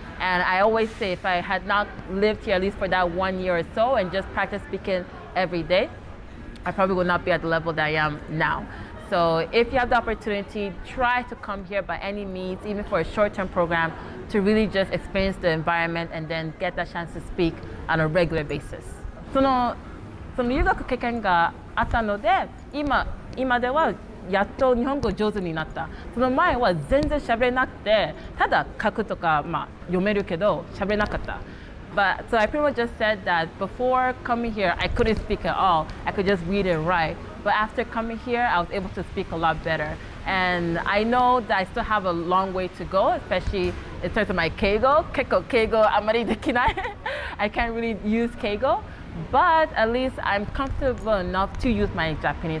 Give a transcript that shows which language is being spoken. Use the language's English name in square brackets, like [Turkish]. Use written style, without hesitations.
[English] And I always say, if I had not lived here at least for that 1 year or so and just practiced speaking every day, I probably would not be at the level that I am now. So if you have the opportunity, try to come here by any means, even for a short-term program, to really just experience the environment and then get that chance to speak on a regular basis. [Japanese] その留学経験があったので、今ではやっと日本語上手になった。その前は全然喋れなくて、ただ書くとか、読めるけど喋れなかった。 [English] But so I pretty much just said that before coming here, I couldn't speak at all. I could just read and write. But after coming here, I was able to speak a lot better. And I know that I still have a long way to go, especially in terms of my Keigo. Keigo, [Japanese] amari dekinai. [English] I can't really use Keigo, but at least I'm comfortable enough to use my Japanese.